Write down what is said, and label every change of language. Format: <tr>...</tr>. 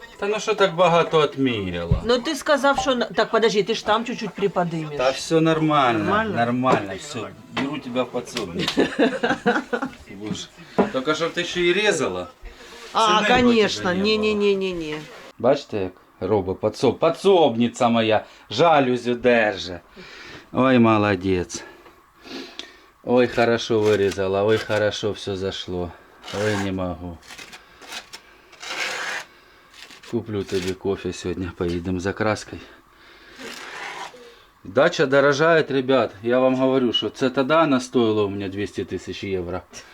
<uk>та ну що так багато отміряла? Ну ти сказав, що...</uk> <ru>Так, подожди, ти ж там чуть-чуть приподнимешь. Да все нормально, Нормально? нормально, все. Беру тебя в подсобники. Будешь. Только чтобы ты еще и резала. А,</ru> <uk>Ціни</uk> <ru>конечно,</ru> <uk>вроде би не було. не-не-не-не-не. Бачите, як робить подсобниця моя, жалюзю держи.</uk> <ru>Ой, молодец. Ой, хорошо вырезала, ой, хорошо все зашло. Ой, не могу. Куплю тебе кофе сегодня, поедем за краской. Дача дорожает, ребят. Я вам говорю, что это тогда она стоила у меня 200 тысяч евро.</ru>